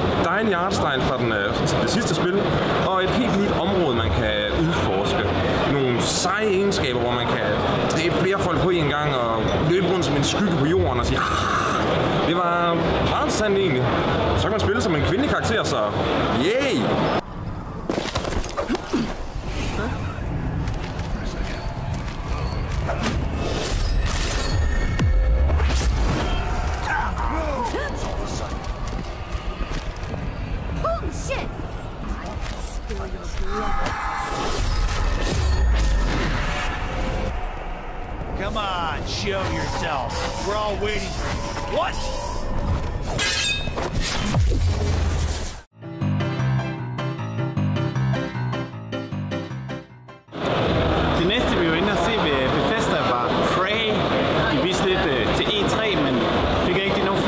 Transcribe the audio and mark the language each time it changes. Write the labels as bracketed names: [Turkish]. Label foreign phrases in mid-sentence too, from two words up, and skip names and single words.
[Danish] Dejlig artstyle fra det sidste spil, og et helt nyt område, man kan udforske. Nogle seje egenskaber, hvor man kan dræbe flere folk på en gang og løbe rundt som en skygge på jorden og sige det var meget interessant egentlig. Så kan man spille som en kvindelig karakter, så yay! [English] Holy shit! Spill your blood. Come on, show yourself. We're all waiting for you. What? [Danish] Det næste, vi var inde og se ved Bethesda, var Prey. De viste lidt til E3, men fik ikke